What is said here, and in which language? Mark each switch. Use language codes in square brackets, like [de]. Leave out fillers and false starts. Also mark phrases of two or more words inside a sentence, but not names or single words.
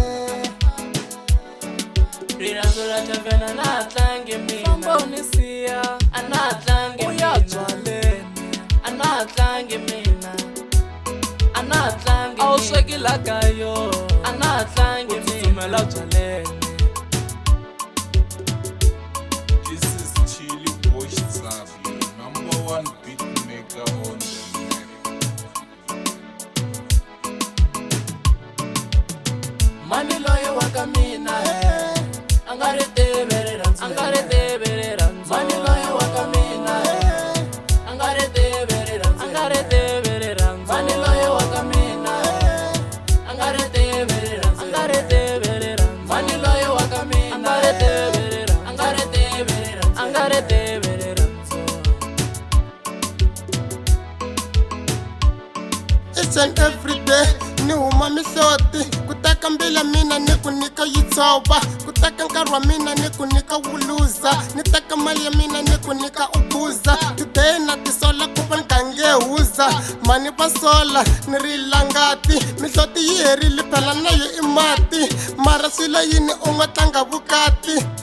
[ts] Rirhandzu ra tavhena na ha tlangi mina. Famba u ni siya a na ha tlangi mina. U ya byaleni a na ha tlangi mina, a na ha tlangi mina. A wu swekila ka yo a na ha tlangi mina. U tsutsumela byaleni. [en] This is Chili Boy Safi, your #1 beat maker on the net. [ts] Mani loyi wa ka mina a nga ri tivi rirhandzu, a nga ri tivi rirhandzu. Mani loyi wa ka mina a nga ri tivi rirhandzu, a nga ri tivi rirhandzu. Mani loyi wa ka mina a nga ri tivi rirhandzu, a nga ri tivi rirhandzu. Mani loyi wa ka mina a nga ri tivi rirhandzu, a nga ri tivi rirhandzu, a nga ri tivi rirhandzu. [en] each and every day [ts] ni huma mihloti, ku teka mbila mina ni ku nyika yi tshova, ku teka nkarhi wa mina ni ku nyika wu luza, ni teka mali ya mina ni ku nyika u phuza. Today na tisola ku va ni gange huza, mani va sola ni ri langati, mihloti yi herile phela na yo i mati, mara swilo yini u nga tlanga vukati.